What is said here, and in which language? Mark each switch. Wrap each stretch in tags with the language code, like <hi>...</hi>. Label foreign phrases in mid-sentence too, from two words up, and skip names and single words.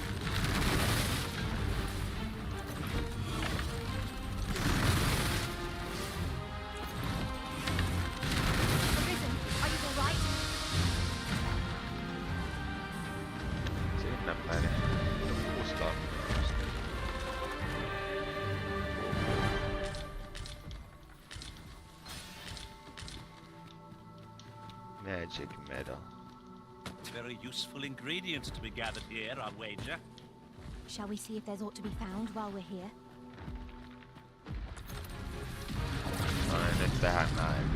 <fi>Sinne meni. Kuusta on.</fi> <en>Magic medal. Very useful ingredient to be gathered here, I'll wager. Shall we see if there's aught to be found while we're here?</en> <fi>No niin, nyt tehdään näin.</fi>